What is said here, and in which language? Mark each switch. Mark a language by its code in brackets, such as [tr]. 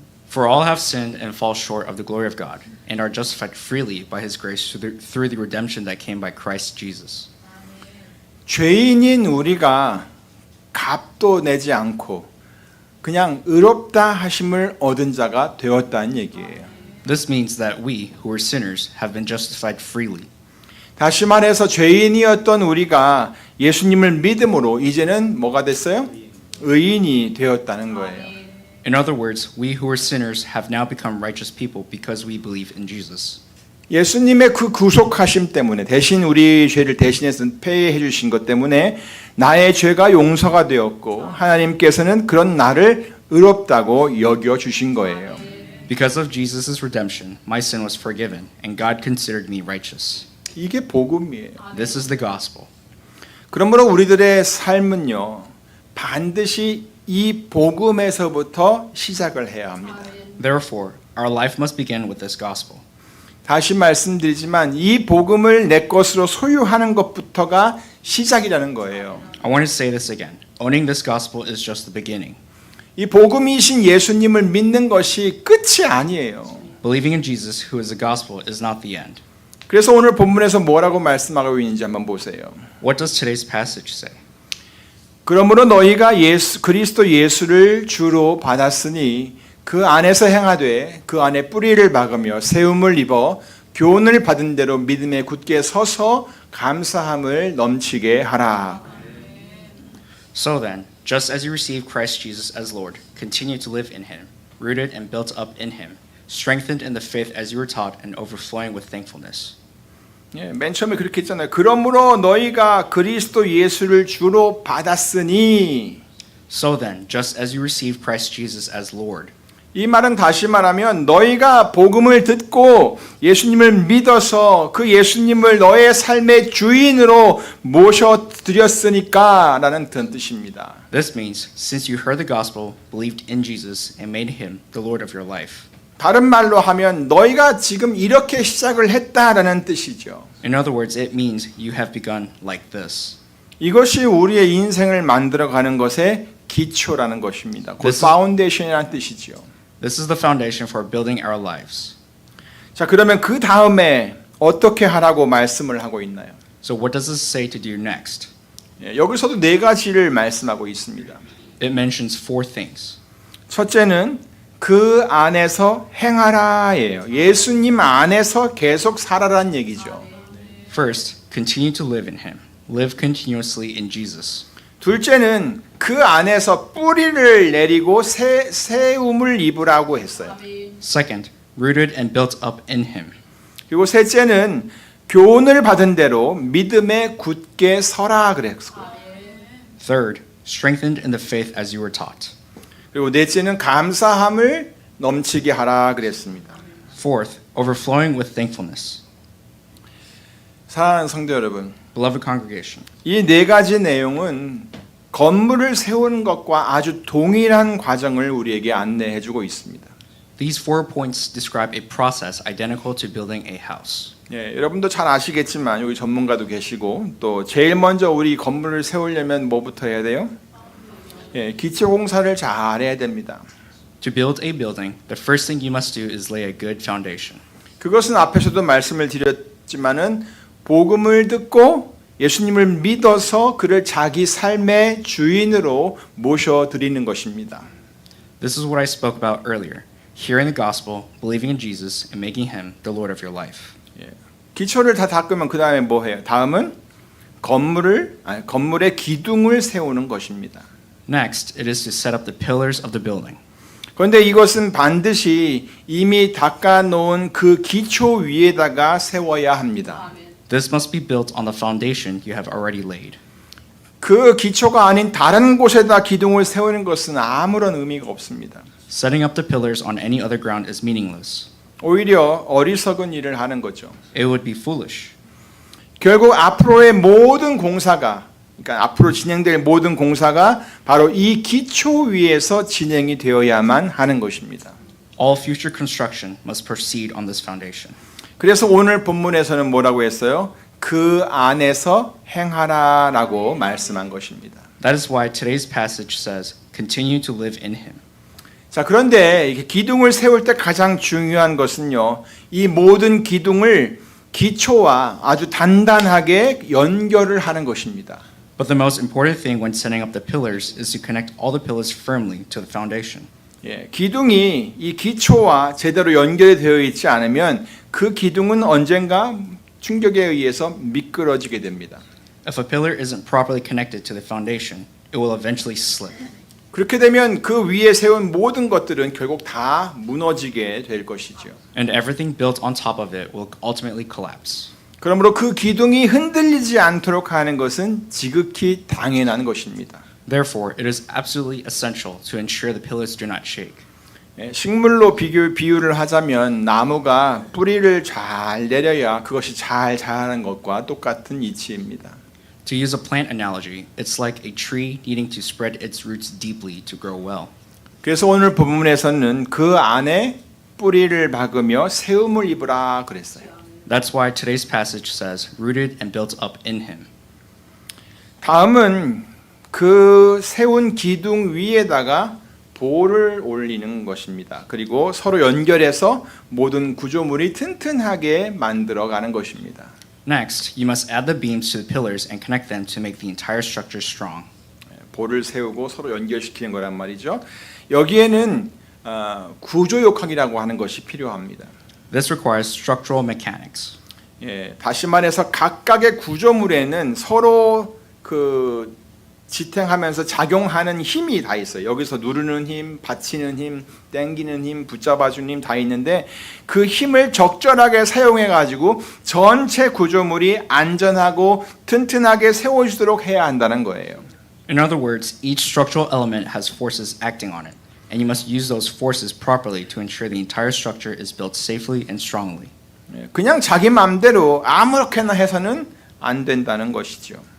[en] For all have sinned and fall short of the glory of God, and are justified freely by his grace through the redemption that came by Christ Jesus. [ko] 죄인인 우리가 값도 내지 않고 그냥 의롭다 하심을 얻은 자가 되었다는 얘기예요. [en] This means that we, who were sinners, have been justified freely. [ko] 다시 말해서 죄인이었던 우리가 예수님을 믿음으로 이제는 뭐가 됐어요? 의인이 되었다는 거예요. [en] In other words, we who were sinners have now become righteous people because we believe in Jesus. [ko] 예수님의 그 구속하심 때문에 대신 우리 죄를 대신해서 폐해해 주신 것 때문에 나의 죄가 용서가 되었고 하나님께서는 그런 나를 의롭다고 여겨 주신 거예요. [en] Because of Jesus' redemption, my sin was forgiven, and God considered me righteous. [ko] 이게 복음이에요. [en] This is the gospel. [ko] 그러므로 우리들의 삶은요, 반드시 이 복음에서부터 시작을 해야 합니다. [en] Therefore, our life must begin with this gospel. [ko] 다시 말씀드리지만 이 복음을 내 것으로 소유하는 것부터가 시작이라는 거예요. [en] I want to say this again. Owning this gospel is just the beginning. [ko] 이 복음이신 예수님을 믿는 것이 끝이 아니에요. [en] Believing in Jesus, who is the gospel, is not the end. [ko] 그래서 오늘 본문에서 뭐라고 말씀하고 있는지 한번 보세요. [en] What does today's passage say? [ko] 그러므로 너희가 그리스도 예수를 주로 받았으니 그 안에서 행하되 그 안에 뿌리를 박으며 세움을 입어 교훈을 받은 대로 믿음에 굳게 서서 감사함을 넘치게 하라. [en] So then, just as you received Christ Jesus as Lord, continue to live in him, rooted and built up in him, strengthened in the faith as you were taught and overflowing with thankfulness. [ko] 예, 맨 처음에 그렇게 했잖아요. 그러므로 너희가 그리스도 예수를 주로 받았으니 [en] So then, just as you received Christ Jesus as Lord, [ko] 이 말은 다시 말하면 너희가 복음을 듣고 예수님을 믿어서 그 예수님을 너의 삶의 주인으로 모셔드렸으니까 라는 그런 뜻입니다. [en] this means, since you heard the gospel, believed in Jesus, and made him the Lord of your life. [ko] 다른 말로 하면 너희가 지금 이렇게 시작을 했다라는 뜻이죠. [en] In other words, it means you have begun like this. [ko] 이것이 우리의 인생을 만들어가는 것의 기초라는 것입니다. 그 [en] This is- [ko] 파운데이션이라는 뜻이죠. [en] This is the foundation for building our lives. [ko] 자, 그러면 그 다음에 어떻게 하라고 말씀을 하고 있나요? [en] So what does this say to do next? [ko] 예, 여기서도 네 가지를 말씀하고 있습니다. [en] It mentions four things. [ko] 첫째는 그 안에서 행하라예요. 예수님 안에서 계속 살아라는 얘기죠. [en] First, continue to live in him. Live continuously in Jesus. [ko] 둘째는 그 안에서 뿌리를 내리고 세움을 입으라고 했어요. [en] Second, rooted and built up in him. [ko] 그리고 셋째는 교훈을 받은 대로 믿음에 굳게 서라 그랬어요. [en] Third, strengthened in the faith as you were taught. [ko] 그리고 넷째는 감사함을 넘치게 하라 그랬습니다. [en] Fourth, overflowing with thankfulness. [ko] 사랑하는 성도 여러분, [en] Beloved congregation, [ko] 이 네 가지 내용은 건물을 세우는 것과 아주 동일한 과정을 우리에게 안내해 주고 있습니다. [en] these 4 points describe a process identical to building a house. [ko] 예, 여러분도 잘 아시겠지만 여기 전문가도 계시고 또 제일 먼저 우리 건물을 세우려면 뭐부터 해야 돼요? 예, 기초 공사를 잘 해야 됩니다. [en] To build a building, the first thing you must do is lay a good foundation. [ko] 그것은 앞에서도 말씀을 드렸지만은 복음을 듣고 예수님을 믿어서 그를 자기 삶의 주인으로 모셔 드리는 것입니다. [en] This is what I spoke about earlier. Hearing the gospel, believing in Jesus, and making him the Lord of your life. [ko] 기초를 다 닦으면 그 다음에 뭐 해요? 다음은 건물의 기둥을 세우는 것입니다. [en] Next, it is to set up the pillars of the building. [ko] 그런데 이것은 반드시 이미 닦아놓은 그 기초 위에다가 세워야 합니다. [en] This must be built on the foundation you have already laid. [ko] 그 기초가 아닌 다른 곳에다 기둥을 세우는 것은 아무런 의미가 없습니다. [en] Setting up the pillars on any other ground is meaningless. [ko] 오히려 어리석은 일을 하는 거죠. [en] It would be foolish. [ko] 결국 앞으로의 모든 공사가, 그러니까 앞으로 진행될 모든 공사가 바로 이 기초 위에서 진행이 되어야만 하는 것입니다. [en] All future construction must proceed on this foundation. [ko] 그래서 오늘 본문에서는 뭐라고 했어요? 그 안에서 행하라라고 말씀한 것입니다. [en] That is why today's passage says, continue to live in him. [ko] 자, 그런데 이렇게 기둥을 세울 때 가장 중요한 것은요, 이 모든 기둥을 기초와 아주 단단하게 연결을 하는 것입니다. [en] But the most important thing when setting up the pillars is to connect all the pillars firmly to the foundation. [ko] 예, 기둥이 이 기초와 제대로 연결이 되어 있지 않으면 그 기둥은 언젠가 충격에 의해서 미끄러지게 됩니다. [en] If a pillar isn't properly connected to the foundation, it will eventually slip. [ko] 그렇게 되면 그 위에 세운 모든 것들은 결국 다 무너지게 될 것이죠. [en] And everything built on top of it will ultimately collapse. [ko] 그러므로 그 기둥이 흔들리지 않도록 하는 것은 지극히 당연한 것입니다. [en] Therefore, it is absolutely essential to ensure the pillars do not shake. [ko] 예, 식물로 비유를 하자면 나무가 뿌리를 잘 내려야 그것이 잘 자라는 것과 똑같은 이치입니다. [en] To use a plant analogy, it's like a tree needing to spread its roots deeply to grow well. [ko] 그래서 오늘 본문에서는 그 안에 뿌리를 박으며 세움을 입으라 그랬어요. [en] That's why today's passage says, rooted and built up in him. [ko] 다음은 그 세운 기둥 위에다가 돌을 올리는 것입니다. 그리고 서로 연결해서 모든 구조물이 튼튼하게 만들어가는 것입니다. [en] Next, you must add the beams to the pillars and connect them to make the entire structure strong. [ko] 볼을 세우고 서로 연결시키는 거란 말이죠. 여기에는 구조역학이라고 하는 것이 필요합니다. [en] This requires structural mechanics. [ko] 예, 다시 말해서 각각의 구조물에는 서로 그 지탱하면서 작용하는 힘이 다 있어요. 여기서 누르는 힘, 받치는 힘, 당기는 힘, 붙잡아주는 힘 다 있는데 그 힘을 적절하게 사용해 가지고 전체 구조물이 안전하고 튼튼하게 세워지도록 해야 한다는 거예요. [en] In other words, each structural element has forces acting on it, and you must use those forces properly to ensure the entire structure is built safely and strongly. [ko] 예, 그냥 자기 마음대로 아무렇게나 해서는 안 된다는 것이죠.